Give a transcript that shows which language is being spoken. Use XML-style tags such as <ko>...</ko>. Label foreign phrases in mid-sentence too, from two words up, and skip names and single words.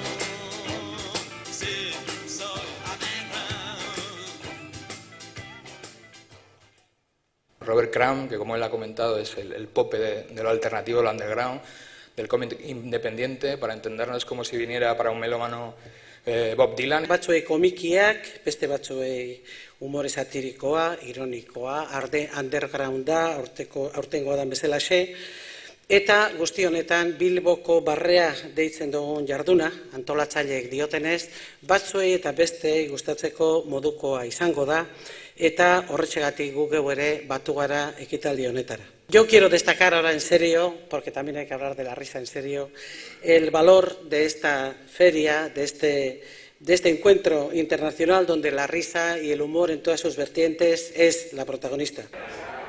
<es>Sí, soy underground. Robert Crumb, que como él ha comentado es el pope de lo alternativo, lo underground, del cómic independiente, para entendernos como si viniera para un melómano Bob Dylan.</es> <eu>Batzuei komikiak, beste batzuei umore satirikoa, ironikoa, undergrounda, aurtengoa dan bezalaxe, eta guzti honetan Bilboko Barrea deitzen dugun jarduna, antolatzaileek diotenez, batzuei eta besteei gustatzeko modukoa izango da, eta horretxegatik gu geu ere batu gara ekitaldi honetara.</eu> <es>Yo quiero destacar ahora en serio, porque también hay que hablar de la risa en serio, el valor de esta feria, de este encuentro internacional donde la risa y el humor en todas sus vertientes es la protagonista.</es>